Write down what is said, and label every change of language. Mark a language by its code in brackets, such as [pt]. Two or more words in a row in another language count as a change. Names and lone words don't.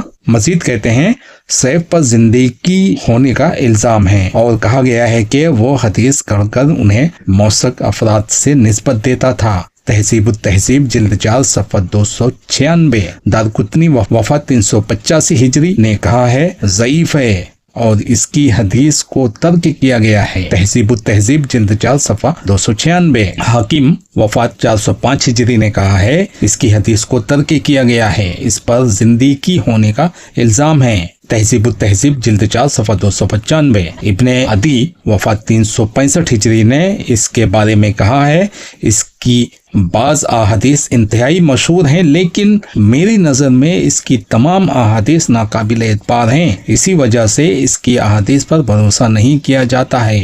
[ur] مجید کہتے ہیں سیف پر زندگی ہونے کا الزام ہے اور کہا گیا ہے کہ وہ حدیث کر انہیں موسق افراد سے نسبت دیتا تھا. تہذیب تہذیب جلد 4 صفحہ 296. دارقطنی وفات 385 ہجری نے کہا ہے ضعیف ہے اور اس کی حدیث کو ترک کیا گیا ہے. تہذیب تہذیب جلد 4 صفحہ 296. حاکم وفات 405 ہجری نے کہا ہے اس کی حدیث کو ترک کیا گیا ہے، اس پر زندگی ہونے کا الزام ہے. تہذیب تہذیب جلد 4 صفحہ 295. ابن عدی وفات 365 ہجری نے اس کے بارے میں کہا ہے اس کی بعض احادیث انتہائی مشہور ہیں لیکن میری نظر میں اس کی تمام احادیث ناقابل اعتبار ہیں، اسی وجہ سے اس کی احادیث پر بھروسہ نہیں کیا جاتا ہے.